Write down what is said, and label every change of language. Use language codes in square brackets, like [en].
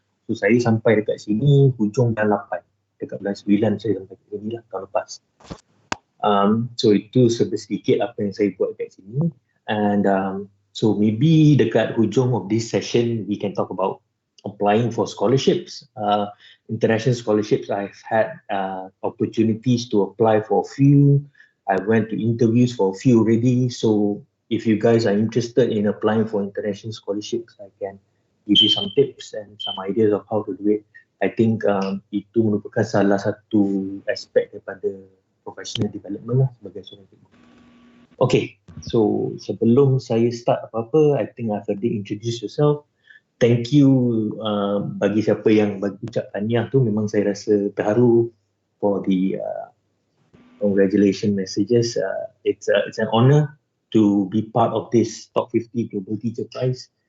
[ms] So saya sampai dekat sini hujung bulan 8, dekat bulan 9 saya sampai ke sini lah tahun lepas. So itu sedikit apa yang saya buat dekat sini. [en] And so maybe [ms] dekat hujung [en] of this session, we can talk about applying for scholarships. International scholarships, I've had opportunities to apply for a few. I went to interviews for a few already. So if you guys are interested in applying for international scholarships, I can give you some tips and some ideas of how to do it. I think [ms] itu merupakan salah satu aspek daripada professional development lah sebagai seorang cikgu. [en] Okay, so [ms] sebelum saya start apa-apa, [en] I think I've already introduced yourself. Thank you [ms] bagi siapa yang bagi ucap tahniah tu, memang saya rasa terharu [en] for the congratulations messages. It's an honor to be part of this Top 50 Global Teacher Prize.